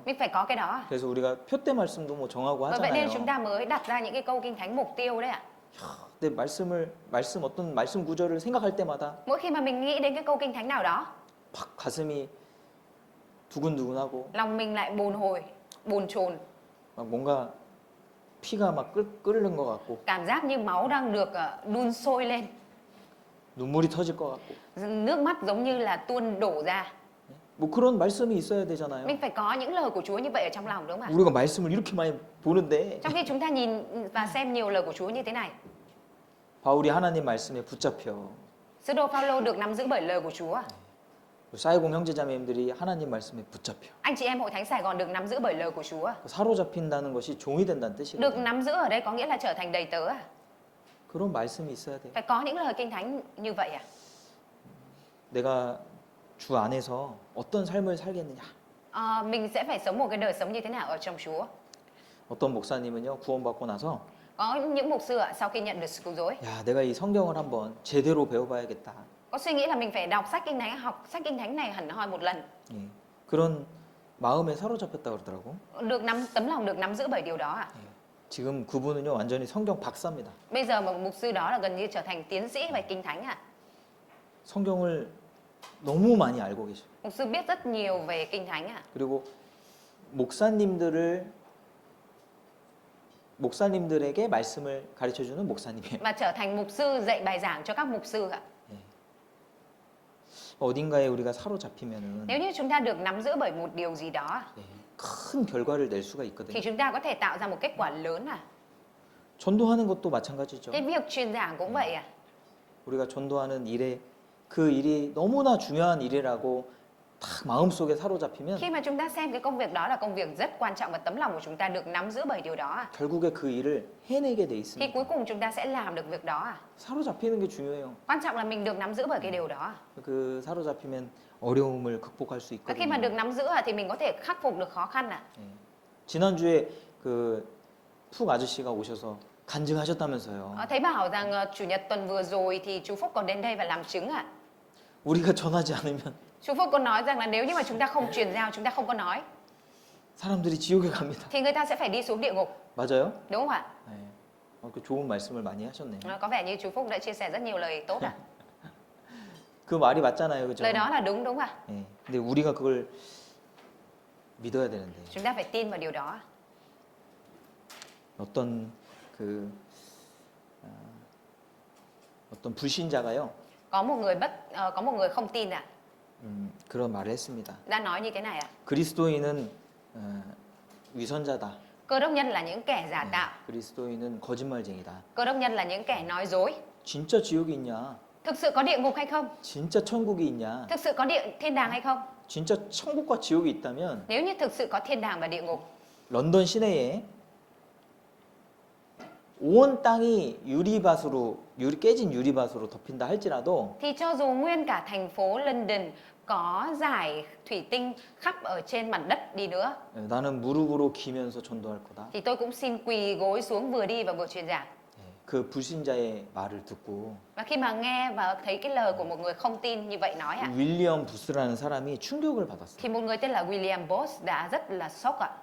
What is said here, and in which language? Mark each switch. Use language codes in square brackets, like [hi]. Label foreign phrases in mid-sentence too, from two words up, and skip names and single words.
[vi] Mình phải có cái đó ạ. [ko] 그래서 우리가 표대 말씀도 뭐 정하고 [vi] Và vậy nên [ko] 하잖아요. [vi] chúng ta mới đặt ra những cái câu kinh thánh mục tiêu đấy ạ. [ko] 근데 어떤 말씀 구절을 생각할 때마다 [vi] Mỗi khi mà mình nghĩ đến cái câu kinh thánh nào đó, [ko] 막 가슴이 두근두근하고 [vi] lòng mình lại bồn hồi, bồn chồn, [ko] 막 뭔가 피가 막 끓는 것 같고 [vi] cảm giác như máu đang được đun sôi lên, [ko] 눈물이 터질 것 같고 [vi] nước mắt giống như là tuôn đổ ra. [ko] 뭐 그런 말씀이 있어야 되잖아요. [vi] Mình phải có những lời của Chúa như vậy ở trong lòng đúng không ạ? [ko] 우리가 말씀을 이렇게 많이 보는데 [vi] Trong khi chúng ta nhìn và xem nhiều lời của Chúa như thế này, [ko] 바울이 하나님 말씀에 붙잡혀 [vi] sứ đồ Phaolô được nắm giữ bởi lời của Chúa. [ko] 사이공 형제자매님들이 하나님 말씀에 붙잡혀 [vi] Anh chị em hội thánh Sài Gòn được nắm giữ bởi lời của Chúa. [ko] 사로잡힌다는 것이 종이 된다는 [vi] Được [ko] 뜻이거든요. [vi] nắm giữ ở đây có nghĩa là trở thành đầy tớ à? [ko] 그런 말씀이 있어야 돼요. [vi] Phải có những lời kinh thánh như vậy à? [ko] 내가 주 안에서 어떤 삶을 살겠느냐. [vi] Mình sẽ phải sống một cái đời sống như thế nào ở trong Chúa? [ko] 어떤 목사님은요 구원받고 나서 [vi] Có những mục sư ạ, sau khi nhận được sự cứu rỗi, [ko] 야 내가 이 성경을 한번 제대로 배워봐야겠다. [vi] có suy nghĩ là mình phải đọc sách kinh thánh, học sách kinh thánh này hẳn hoi một lần. [ko] 예, 그런 마음에 사로잡혔다 그러더라고. [vi] Tấm lòng được nắm giữ bởi điều đó ạ. [ko] 예, 지금 그분은요 완전히 성경 박사입니다. [vi] Bây giờ một mục sư đó là gần như trở thành tiến sĩ về kinh thánh ạ. [ko] 성경을 너무 많이 알고 계셔. [vi] Mục sư biết rất nhiều về kinh thánh ạ. [ko] 그리고 목사님들에게 말씀을 가르쳐주는 목사님이에요. [vi] Và trở thành mục sư dạy bài giảng cho các mục sư ạ. [ko] 어딘가에 우리가 사로잡히면은 [vi] Nếu như chúng ta được nắm giữ bởi một điều gì đó [ko] 큰 결과를 낼 수가 [vi] thì [ko] 있거든요. [vi] chúng ta có thể tạo ra một kết quả lớn à. [ko] 전도하는 것도 마찬가지죠. [vi] Cái việc truyền giảng cũng vậy à. [ko] 우리가 전도하는 일에 그 일이 너무나 중요한 일이라고 딱 마음속에 사로잡히면 [vi] Khi mà chúng ta xem cái công việc đó là công việc rất quan trọng và tấm lòng của chúng ta được nắm giữ bởi điều đó à, [ko] 결국에 그 일을 해내게 돼 [vi] thì [ko] 있습니다. [vi] cuối cùng chúng ta sẽ làm được việc đó à. [ko] 사로잡히는 게 중요해요. [vi] Quan trọng là mình được nắm giữ bởi cái điều đó à. [ko] 그 사로잡히면 어려움을 극복할 수 [vi] Và khi mà [ko] 있거든요. [vi] được nắm giữ à, thì mình có thể khắc phục được khó khăn à. [ko] 예. 지난주에 그 푹 아저씨가 오셔서 간증하셨다면서요. [vi] Thấy bảo rằng chủ nhật tuần vừa rồi thì chú Phúc còn đến đây và làm chứng ạ. [ko] 우리가 전하지 않으면 [vi] Chú Phúc có nói rằng là nếu như mà chúng ta không truyền giao, chúng ta không có nói [ko] 사람들이 지옥에 갑니다. [vi] thì người ta sẽ phải đi xuống địa ngục, [ko] 맞아요? [vi] đúng không ạ? [ko] 네. 그 좋은 말씀을 많이 하셨네요. [vi] Có vẻ như chú Phúc đã chia sẻ rất nhiều lời tốt ạ. [ko] 그 말이 맞잖아요, 그죠? [vi] Lời đó là đúng đúng ạ. [ko] 네. 근데 우리가 그걸 믿어야 되는데 [vi] Chúng ta phải tin vào điều đó. [ko] 어떤 그 어떤 불신자가요, [vi] Có một người không tin ạ, [ko] 그런 말을 했습니다. [vi] đã nói như thế này ạ. [ko] 그리스도인은 위선자다. [vi] Cơ đốc nhân là những kẻ giả tạo, [ko] 그리스도인은 거짓말쟁이다. [vi] cơ đốc nhân là những kẻ nói dối. [ko] 진짜 지옥이 있냐? [vi] Thực sự có địa ngục hay không? [ko] 진짜 천국이 있냐? [vi] Thực sự có thiên đàng hay không? [ko] 진짜 천국과 지옥이 있다면 [vi] Nếu như thực sự có thiên đàng và địa ngục, [ko] 런던 시내에 온 땅이 깨진 유리밭으로 덮인다 할지라도 [vi] thì cho dù nguyên cả thành phố London có giải thủy tinh khắp ở trên mặt đất đi nữa, [ko] 나는 무릎으로 기면서 전도할 거다. [vi] thì tôi cũng xin quỳ gối xuống vừa đi và vừa truyền giảng. [ko] 그 불신자의 말을 듣고 [vi] Và khi mà nghe và thấy cái lời của một người không tin như vậy nói ạ, [ko] 윌리엄 부스라는 사람이 충격을 받았어요. [vi] thì một người tên là William Booth đã rất là sốc ạ.